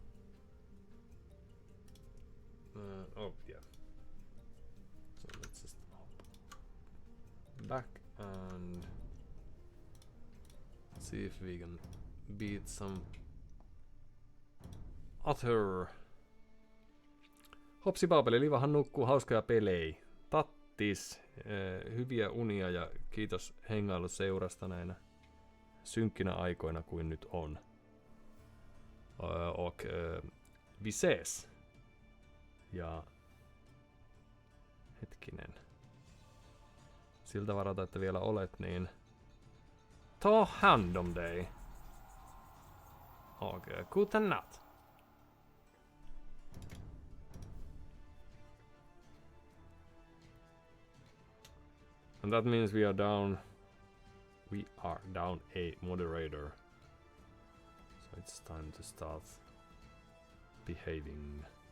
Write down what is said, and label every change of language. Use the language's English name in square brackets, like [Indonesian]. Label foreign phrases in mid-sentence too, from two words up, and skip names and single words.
[English] Oh yeah. So let's just hop back and see if we can beat some other. [Finnish] Hopsi Paapeli, Livahan nukkuu, hauskoja pelejä. Tattis, hyviä unia ja kiitos hengailuseurasta näinä synkkinä aikoina kuin nyt on. [Swedish] Och vi ses. [Finnish] Ja hetkinen. Siltä varalta, että vielä olet, niin [Swedish] ta hand om dig. Okej, guten natt. [English] And that means we are down a moderator. So it's time to start behaving.